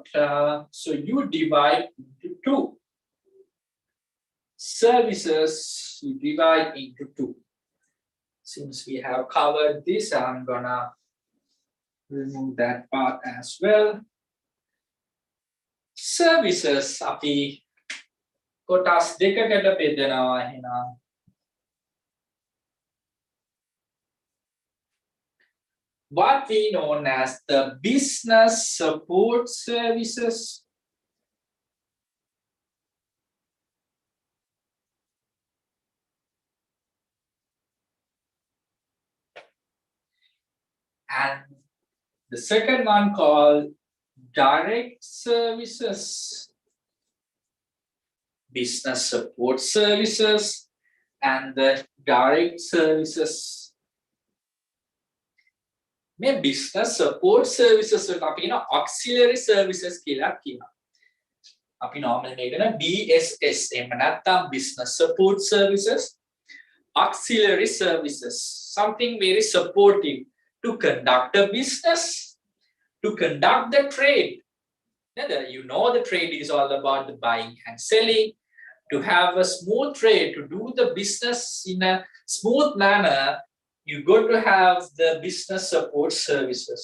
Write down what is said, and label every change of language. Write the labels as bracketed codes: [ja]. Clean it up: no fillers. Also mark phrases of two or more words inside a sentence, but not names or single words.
[en] So you divide into two. Services, you divide into two. Since we have covered this, I'm gonna remove that part as well. Services, [si] අපි කොටස් දෙකකට බෙදනවා එහෙනම්. [en] What we known as the business support services. And the second one called direct services, business support services, and the direct services. [si] මේ [en] business support services [si] වලට අපි කියන [en] auxiliary services [si] කියලා කියනවා. අපි normally මේකන BSS එහෙම නැත්නම් [en] business support services, auxiliary services, something very supportive to conduct a business, to conduct the trade. You know the trade is all about the buying and selling. To have a smooth trade, to do the business in a smooth manner, you got to have the business support services.